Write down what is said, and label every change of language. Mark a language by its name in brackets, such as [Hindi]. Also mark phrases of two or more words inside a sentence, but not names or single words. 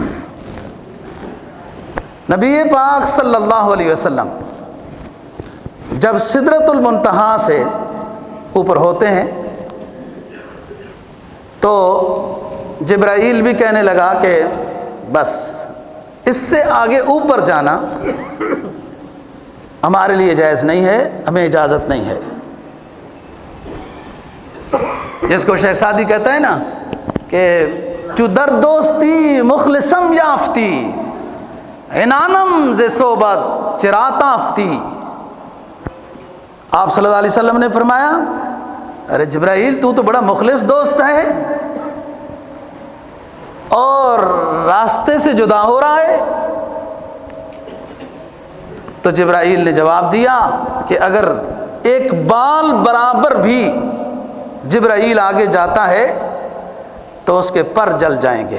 [Urdu] نبی پاک صلی اللہ علیہ وسلم جب سدرۃ المنتہا سے اوپر ہوتے ہیں تو جبرائیل بھی کہنے لگا کہ بس اس سے آگے اوپر جانا ہمارے لیے جائز نہیں ہے، ہمیں اجازت نہیں ہے۔ جس کو شیخ سعدی کہتا ہے نا کہ [Persian] چو در دوستی مخلصم یافتی عنانم ز صحبت چراتا افتی۔ [Urdu] آپ صلی اللہ علیہ وسلم نے فرمایا، ارے جبرائیل تو بڑا مخلص دوست ہے اور راستے سے جدا ہو رہا ہے۔ تو جبرائیل نے جواب دیا کہ اگر ایک بال برابر بھی جبرائیل آگے جاتا ہے تو اس کے پر جل جائیں گے۔